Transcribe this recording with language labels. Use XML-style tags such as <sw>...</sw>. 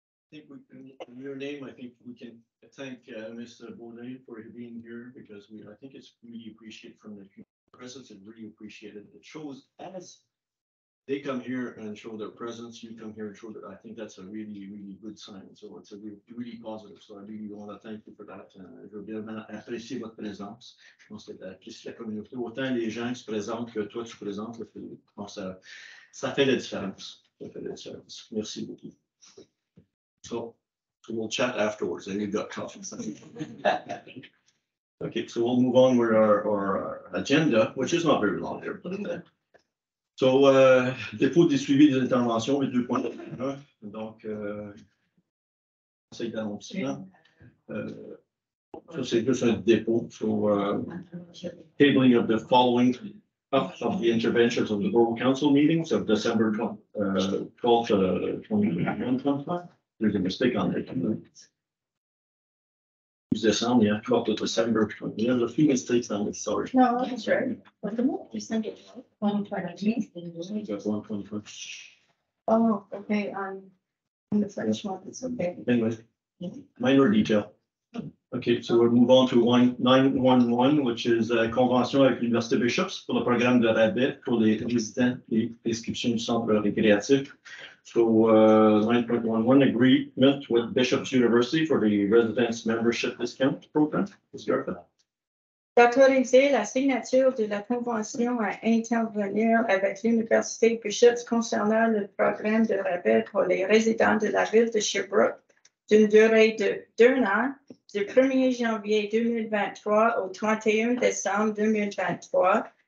<en>I think in your name, I think we can thank Mr. Bourdin for being here, because I think it's really appreciated from the presence, and really appreciated. It shows as they come here and show their presence, you come here and show that. I think that's a really, really good sign. So it's a really positive. So I really want to thank you for that.</en> <fr>Je veux bien apprécier votre présence. Je pense que j'apprécie la communauté. Autant les gens qui se présentent que toi tu présentes, ça fait la différence. Ça fait la différence. Merci beaucoup.</fr> <en>So we'll chat afterwards. And you've got coffee. Okay, so we'll move on with our agenda, which is not very long here.</en> <fr>So, dépôt des suivis des interventions, les 2.1. Donc, Conseil d'annoncement. Ça, c'est juste un dépôt.</fr> <en>So, tabling of the following of the interventions of the Borough Council meetings of December 12th, 2021. There's a mistake on there. December, yeah, 12th of December. There's a few mistakes on it, sorry. No, that's right. What's the month? December 120. Oh, okay, on the French month, it's okay. Anyway, minor detail. Okay, so we'll move on to 911, which is</en> <fr>convention avec l'Université Bishops pour le programme de rabais pour les résidents et inscriptions du centre récréatif.</fr> <en>So 9.11 agreement with Bishops University for the residence membership discount program.</en> <fr>D'autoriser la signature de la convention à intervenir avec l'Université Bishops concernant le programme de rabais pour les résidents de la ville de Sherbrooke d'une durée d'1 an, du 1er janvier 2023 au 31 décembre 2023,</fr>